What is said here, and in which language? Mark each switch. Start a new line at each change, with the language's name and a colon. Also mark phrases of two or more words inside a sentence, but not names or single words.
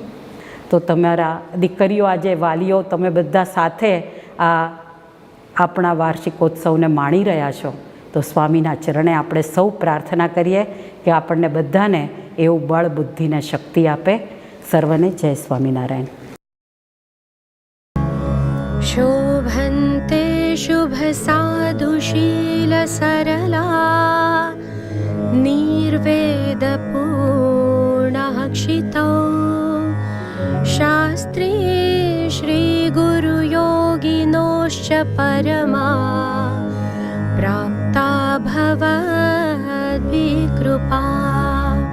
Gujarati: તો તમારા દીકરીઓ, આજે વાલીઓ, તમે બધા સાથે આ આપણા વાર્ષિકોત્સવને માણી રહ્યા છો, તો સ્વામીના ચરણે આપણે સૌ પ્રાર્થના કરીએ કે આપણને બધાને એવું બળ, બુદ્ધિ ને શક્તિ આપે. સર્વને જય સ્વામિનારાયણ.
Sanskrit: शोभन्ते शुभसाधुशीलसरला निर्वेदपूर्णक्षितौ शास्त्री श्रीगुरुयोगिनोश्च परमा प्राप्ता भवद्भिकृपा